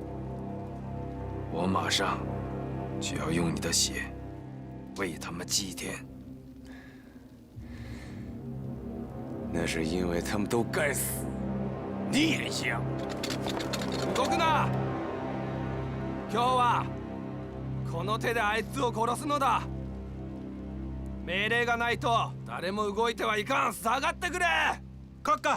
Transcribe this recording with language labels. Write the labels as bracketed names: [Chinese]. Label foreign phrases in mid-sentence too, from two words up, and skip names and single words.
[Chinese] 我马上就要用你的血为他们祭奠。那是因为他们都该死，你也一样。高跟呐， [Japanese] 今日はこの手であいつを殺すのだ。命令がないと誰も動いてはいかん。下がってくれ。閣下。